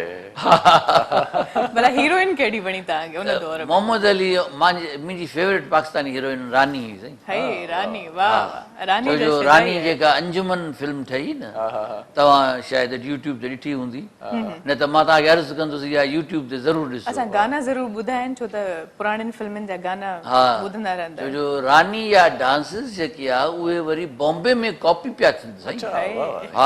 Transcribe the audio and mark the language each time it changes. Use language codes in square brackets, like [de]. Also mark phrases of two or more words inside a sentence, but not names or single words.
[sd] भला हीरोइन कहिड़ी वणी तव्हांखे उन दौर में मोहम्मद अली मुंहिंजी फेवरेट पाकिस्तानी हीरोइन रानी हुई साईं हाय रानी वाह वाह रानी छो जा जो शहदाई रानी आहे। जेका अंजुमन फिल्म ठही न तव्हां शायदि यूट्यूब ते ॾिठी हूंदी न त मां तव्हांखे अर्ज़ु कंदुसि इहा यूट्यूब ते ज़रूरु ॾिसो असां गाना ज़रूर ॿुधाइनि छो त पुराणियुनि फिल्मनि जा गाना हा। ॿुधंदा रहंदा छो आहियूं। जो रानी या डांसिस जेकी आहे उहे वरी बॉम्बे में कॉपी पिया थियनि साईं हा